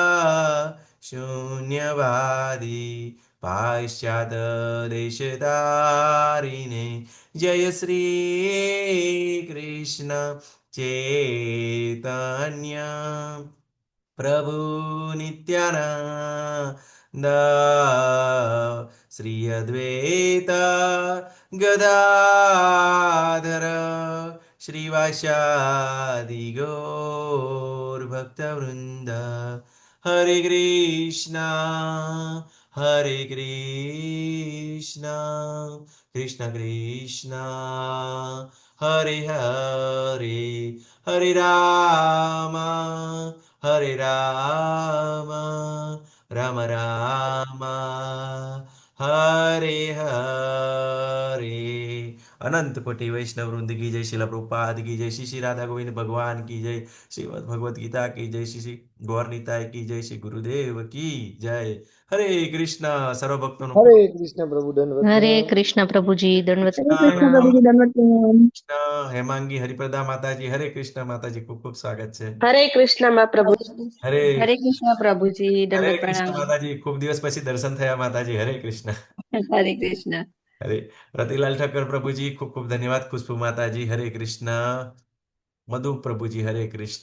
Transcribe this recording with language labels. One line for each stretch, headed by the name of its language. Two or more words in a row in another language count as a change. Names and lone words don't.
Sanskrit: शून्यवादी पाश्चात्यदेशधारिणे जय श्री कृष्ण चैतन्य प्रभु नित्यानंद श्री अद्वैत गदाधर श्रीवासादि गौर भक्तवृंद हरे कृष्णा कृष्ण कृष्णा हरे हरे हरे राम राम राम हरे हरे.
Hindi: अनंत कोटि वैष्णव वृंद की जय, शिला प्रभुपाद की जय, श्री श्री राधा गोविंद भगवान की जय, श्रीमद् भगवत गीता की जय, श्री श्री गौर निताय की जय, श्री गुरुदेव की जय. हरे कृष्णा. सर्व भक्तों को
Gujarati: હરે કૃષ્ણ પ્રભુ દંડવત હરે પ્રણામ. કૃષ્ણ પ્રભુજી દંડવત હરે कृष्णा કૃષ્ણ પ્રણામ. પ્રભુજી દંડવત પ્રણામ.
Hindi: कृष्णा हेमांगी हरिप्रदा माताजी. हरे कृष्ण माताजी खूब खूब स्वागत है.
Gujarati: હરે કૃષ્ણ માં પ્રભુ. હરે હરે કૃષ્ણ પ્રભુજી હરે દંડવત કૃષ્ણ પ્રણામ. માતાજી. ખૂબ દિવસ પછી દર્શન થયા માતાજી. હરે કૃષ્ણ. હરે કૃષ્ણ. अरे रतिलाल ઠક્કર પ્રભુજી ખૂબ ખૂબ ધન્યવાદ. ખુશ્બુ માતાજી હરે કૃષ્ણ. મધુ પ્રભુજી હરે કૃષ્ણ.